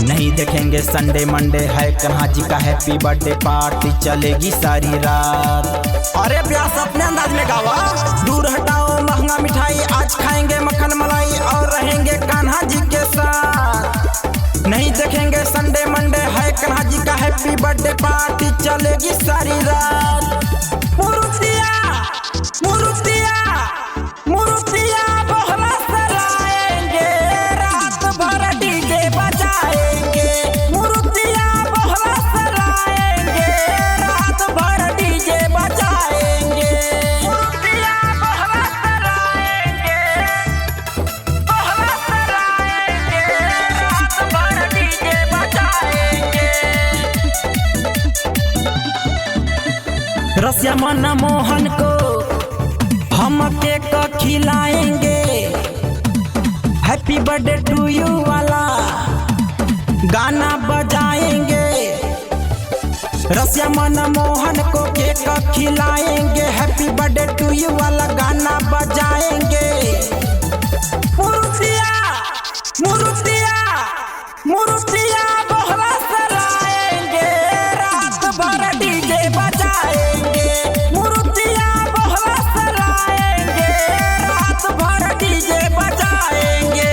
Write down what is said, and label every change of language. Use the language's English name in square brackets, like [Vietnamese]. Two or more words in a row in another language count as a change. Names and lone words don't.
[Hindi] नहीं देखेंगे संडे मंडे, है कान्हा जी का [English] happy birthday [Hindi] पार्टी चलेगी सारी रात। अरे प्यास अपने अंदाज में गावा। दूर हटाओ महंगा मिठाई, आज खाएंगे मक्खन मलाई और रहेंगे कान्हा जी के साथ। नहीं देखेंगे संडे मंडे, है कान्हा जी का [English] happy birthday [Hindi] पार्टी चलेगी सारी रात। मुरुतिया मुरुतिया मुरुतिया बोहला सराएंगे, रात भर डीजे बजाएंगे। मुरुतिया बोहला सराएंगे, रात भर डीजे बजाएंगे। मुरुतिया बोहला सराएंगे, बोहला सराएंगे, रात भर डीजे बजाएंगे। रसिया मनमोहन को हम केक खिलाएंगे, [English] happy birthday to you [Hindi] वाला गाना बजाएंगे। रसिया मनमोहन को केक खिलाएंगे, [English] happy birthday to you [Hindi] वाला गाना बजाएंगे। मुरुतिया मुरुतिया मुरुतिया बोहला सराएंगे, रात भर डीजे बजाएंगे। मुरुतिया बोहला सराएंगे, रात भर डीजे बजाएंगे।